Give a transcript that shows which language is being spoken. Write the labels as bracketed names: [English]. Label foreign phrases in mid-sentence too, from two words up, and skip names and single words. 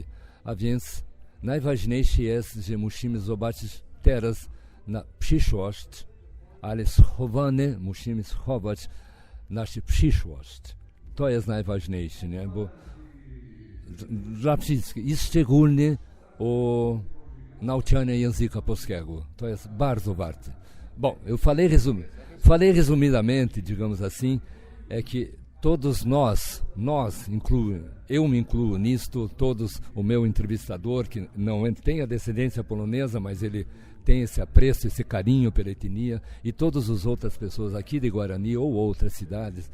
[Polish] A więc najważniejsze jest, że musimy zobaczyć teraz na przyszłość, ale musimy schować naszą przyszłość. To jest najważniejsze, nie? Bo dla wszystkich, i szczególnie o nauczaniu języka polskiego. To jest bardzo warte. [Portuguese] Bom, eu falei resumidamente, digamos assim, é que todos nós eu me incluo nisto, todos, o meu entrevistador, que não tem a descendência polonesa, mas ele tem esse apreço, esse carinho pela etnia, e todas as outras pessoas aqui de Guarani ou outras cidades.